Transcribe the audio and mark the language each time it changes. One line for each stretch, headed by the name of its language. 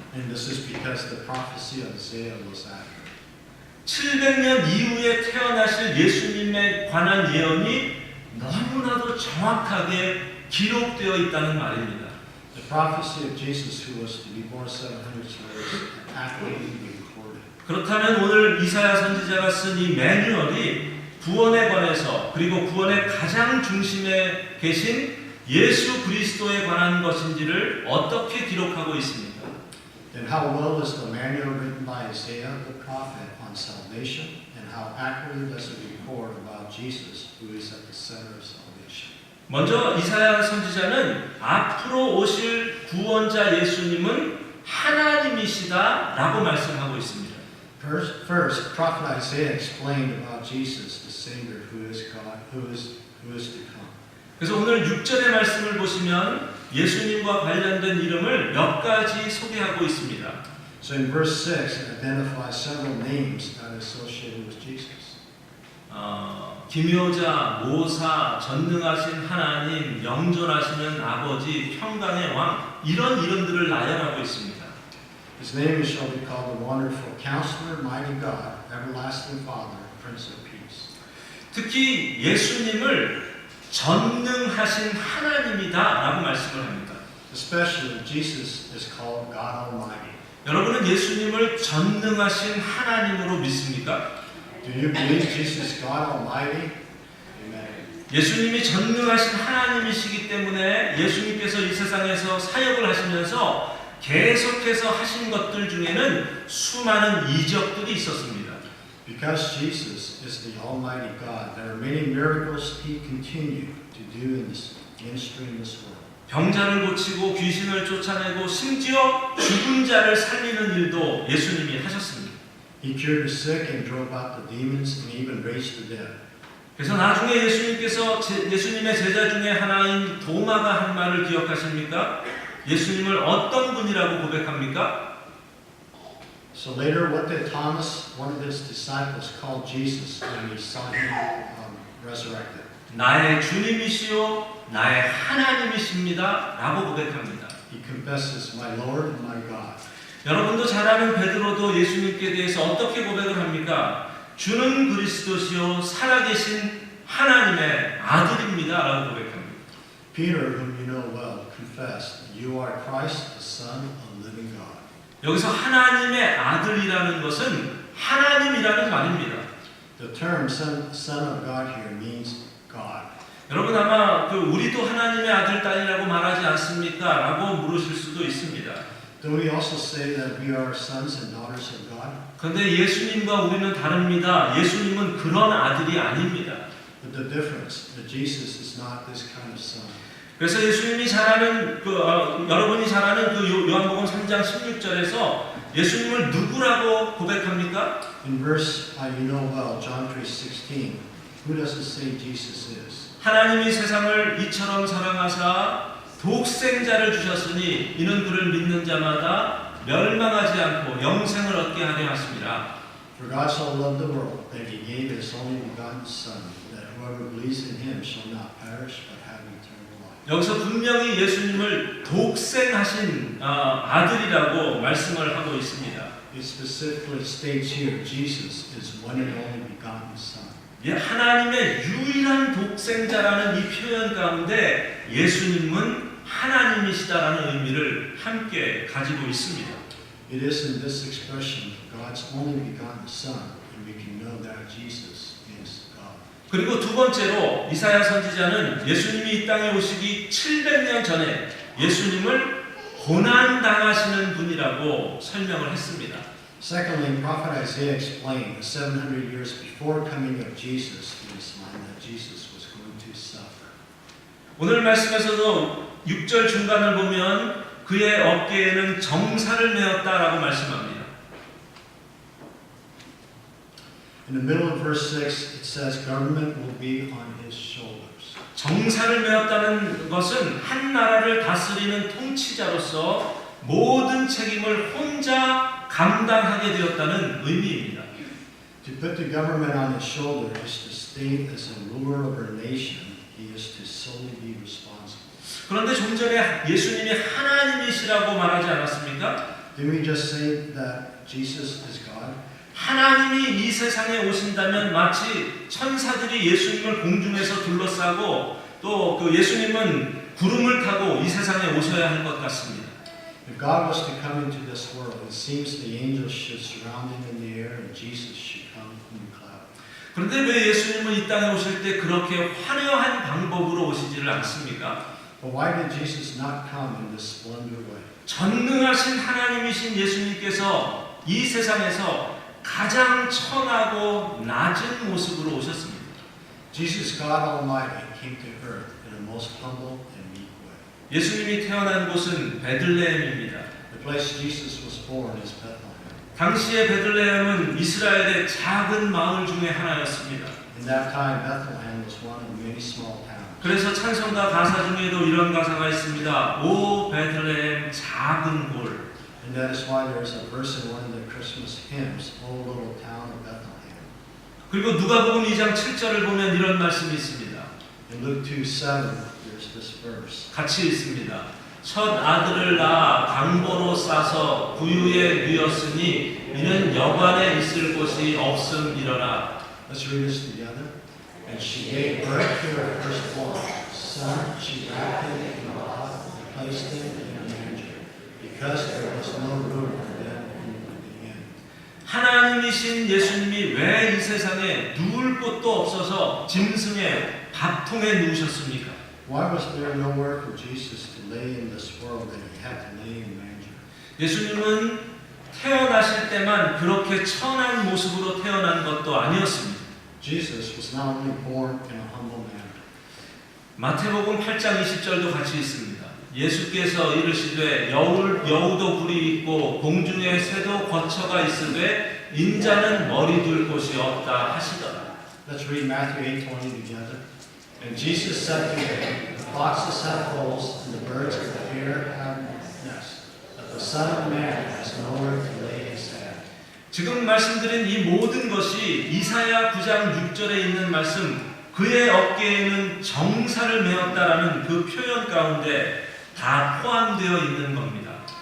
English: And this is because the prophecy of Isaiah was accurate.
Korean: 700년 이후에 태어나실 예수님에 관한 예언이 너무나도 정확하게 기록되어 있다는 말입니다.
English: The prophecy of Jesus who was to be born 700 years accurately recorded.
Korean: 그렇다면 오늘 이사야 선지자가 쓴 이 매뉴얼이 구원에 관해서 그리고 구원의 가장 중심에 계신 예수 그리스도에 관한 것인지를 어떻게 기록하고 있습니까?
English: Then how well is the manual written by Isaiah the prophet on salvation, and how accurately does it report about Jesus, who is at the center of salvation?
Korean: 먼저 이사야 선지자는 앞으로 오실 구원자 예수님은 하나님이시다라고 말씀하고 있습니다.
English: First, prophet Isaiah explained about Jesus, the Savior, who is God, who is to come.
Korean: 그래서 오늘 6절의 말씀을 보시면 예수님과 관련된 이름을 몇 가지 소개하고 있습니다.
English: So in verse 6, it identifies several names that are associated with Jesus.
Korean: 기묘자, 모사, 전능하신 하나님, 영존하시는 아버지, 평강의 왕 이런 이름들을 나열하고 있습니다.
English: His name shall be called the Wonderful Counselor, Mighty God, Everlasting Father, Prince of Peace.
Korean: 특히 예수님을 전능하신 하나님이다라고 말씀을 합니다.
English: Especially Jesus is called God Almighty.
Korean: 여러분은 예수님을 전능하신 하나님으로 믿습니까?
English: Do you believe Jesus is God Almighty? Amen.
Korean: 예수님이 전능하신 하나님이시기 때문에 예수님께서 이 세상에서 사역을 하시면서 계속해서 하신 것들 중에는 수많은 이적들이 있었습니다.
English: Because Jesus is the Almighty God, there are many miracles He continued to do in this ministry in this world.
Korean: 병자를 고치고 귀신을 쫓아내고 심지어 죽은 자를 살리는 일도 예수님이 하셨습니다.
English: He cured the sick and drove out the demons and even raised the dead.
Korean: 그래서 나중에 예수님께서 예수님의 제자 중에 하나인 도마가 한 말을 기억하십니까? 예수님을 어떤 분이라고 고백합니까?
English: So later, what did Thomas, one of his disciples, call Jesus when he saw him resurrected?
Korean: 나의 주님이시요 나의 하나님이십니다 라고 고백합니다.
English: He confesses, my Lord and my God.
Korean: 여러분도 잘 아는 베드로도 예수님께 대해서 어떻게 고백을 합니까? 주는 그리스도시요 살아계신 하나님의 아들입니다 라고 고백합니다.
English: Peter, whom you know well, confessed, you are Christ, the Son of the living God.
Korean: 여기서 하나님의 아들이라는 것은 하나님이라는 말입니다.
English: The term son of God here means God.
Korean: 여러분 아마 우리도 하나님의 아들 딸이라고 말하지 않습니까? 라고 물으실 수도 있습니다.
English: Do we also say that we are sons and daughters of God?
Korean: 그런데 예수님과 우리는 다릅니다. 예수님은 그런 아들이 아닙니다.
English: But the difference, that Jesus is not this kind of son.
Korean: 그래서 예수님이 잘 아는 여러분이 잘 아는 요한복음 3장 16절에서 예수님을 누구라고 고백합니까?
English: In verse you know well, John 3:16, who does it say Jesus is?
Korean: 하나님이 세상을 이처럼 사랑하사 독생자를 주셨으니 이는 그를 믿는 자마다 멸망하지 않고 영생을 얻게 하려 하심이라.
English: For God so loved the world that He gave His only begotten Son, that whoever believes in Him shall not perish but have eternal life.
Korean: 여기서 분명히 예수님을 독생하신 아들이라고 말씀을 하고 있습니다.
English: It specifically states here, Jesus is one and only begotten Son.
Korean: 하나님의 유일한 독생자라는 이 표현 가운데 예수님은 하나님이시다라는 의미를 함께 가지고 있습니다.
English: It is in this expression, God's only begotten Son, and we can know that Jesus is God.
Korean: 그리고 두 번째로 이사야 선지자는 예수님이 이 땅에 오시기 700년 전에 예수님을 고난당하시는 분이라고 설명을 했습니다.
English: Secondly, Prophet Isaiah explained that 700 years before coming of Jesus to this land that Jesus was going to suffer.
Korean: 오늘 말씀에서도 6절 중간을 보면 그의 어깨에는 정사를 메었다라고 말씀합니다.
English: In the middle of verse 6, it says government will be on his shoulders.
Korean: 정사를 메었다는 것은 한 나라를 다스리는 통치자로서 모든 책임을 혼자 감당하게 되었다는 의미입니다.
English: To put the government on his shoulder is to state as a ruler of a nation, he is to solely be responsible.
Korean: 그런데 좀 전에 예수님이 하나님이시라고 말하지 않았습니까?
English: Didn't we just say that Jesus is God?
Korean: 하나님이 이 세상에 오신다면 마치 천사들이 예수님을 공중에서 둘러싸고 또 그 예수님은 구름을 타고 이 세상에 오셔야 할 것 같습니다.
English: If God was to come into this world, it seems the angels should surround him in the air and Jesus should come in the cloud.
Korean: 그런데 왜 예수님은 이 땅에 오실 때 그렇게 화려한 방법으로 오시지를 않습니까?
English: But why did Jesus not come in this splendid way?
Korean: 전능하신 하나님이신 예수님께서 이 세상에서 가장 천하고 낮은 모습으로 오셨습니다.
English: Jesus, God Almighty, came to earth in a most humble and meek way.
Korean: 예수님이 태어난 곳은 베들레헴입니다.
English: The place Jesus was born is Bethlehem.
Korean: 당시의 베들레헴은 이스라엘의 작은 마을 중에 하나였습니다.
English: In that time, Bethlehem was one of many small towns.
Korean: 그래서 찬송가 가사 중에도 이런 가사가 있습니다. 오 베들레헴 작은 골.
English: And that is why there is a verse in one of the Christmas hymns, O little town of Bethlehem.
Korean: 그리고 누가복음 2장 7절을 보면 이런 말씀이 있습니다.
English: In Luke 2:7, there's this verse.
Korean: 같이 읽습니다. 첫 아들을 낳아 강보로 싸서 구유에 누였으니 이는 여관에 있을 곳이 없음이러라.
English: Let's read this together. And she gave birth to her firstborn son. She wrapped him in a cloth and placed him in a manger, because there was no room for them in the inn.
Korean: 하나님이신 예수님이 왜 이 세상에 누울 곳도 없어서 짐승의 밥통에 누우셨습니까?
English: Why was there nowhere for Jesus to lay in this world that he had to lay in a manger?
Korean: 예수님은 태어나실 때만 그렇게 천한 모습으로 태어난 것도 아니었습니다.
English: Jesus was not only born in a humble manner.
Korean: 마태복음 8장 20절도 같이 있습니다. 예수께서 이르시되 여우도 굴이 있고 공중에 새도 거처가 있으되 인자는 머리 둘 곳이 없다 하시더라.
English: Let's read Matthew 8:20 together. And Jesus said to them, the foxes have holes, and the birds of the air have nests, but the Son of Man has nowhere to lay his head.
Korean: 지금 말씀드린 이 모든 것이 이사야 9장 6절에 있는 말씀 그의 어깨에는 정사를 메었다라는 그 표현 가운데 다 포함되어 있는 겁니다.